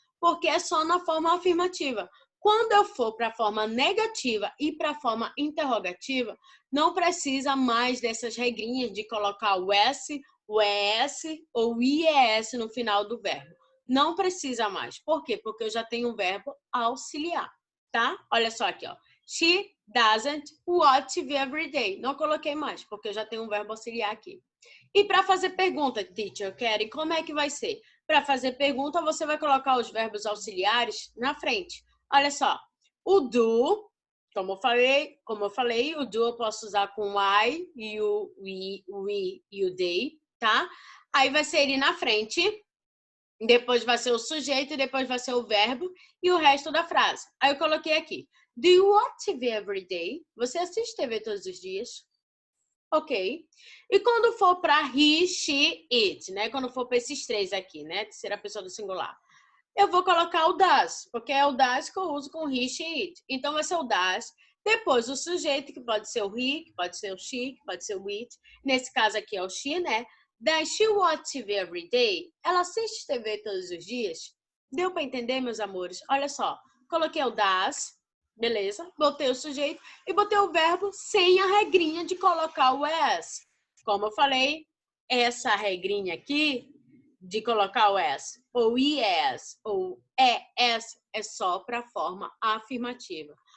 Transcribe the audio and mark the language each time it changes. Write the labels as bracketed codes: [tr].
[pt] Porque é só na forma afirmativa. Quando eu for para a forma negativa e para a forma interrogativa, não precisa mais dessas regrinhas de colocar o S, o ES ou o IES no final do verbo. Não precisa mais. Por quê? Porque eu já tenho um verbo auxiliar, tá? Olha só aqui, ó. [en] She doesn't watch TV every day. [pt] Não coloquei mais, porque eu já tenho um verbo auxiliar aqui. E para fazer pergunta, teacher, Keren, como é que vai ser? Para fazer pergunta, você vai colocar os verbos auxiliares na frente. Olha só. O do, como eu falei, o do eu posso usar com I, you, we e o they, tá? Aí vai ser ele na frente. Depois vai ser o sujeito, depois vai ser o verbo e o resto da frase. Aí eu coloquei aqui. [en] Do you watch TV every day? [pt] Você assiste TV todos os dias? Ok. E quando for para he, she, it, né? Quando for para esses três aqui, né? Terceira pessoa do singular. Eu vou colocar o does, porque é o does que eu uso com he, she, it. Então vai ser o does. Depois o sujeito, que pode ser o he, que pode ser o she, que pode ser o it. Nesse caso aqui é o she, né? [en] Does she watch TV every day? [pt] Ela assiste TV todos os dias? Deu para entender, meus amores? Olha só, coloquei o does, beleza? Botei o sujeito e botei o verbo sem a regrinha de colocar o as. Como eu falei, essa regrinha aqui de colocar o as, ou ies, ou es, é só para a forma afirmativa.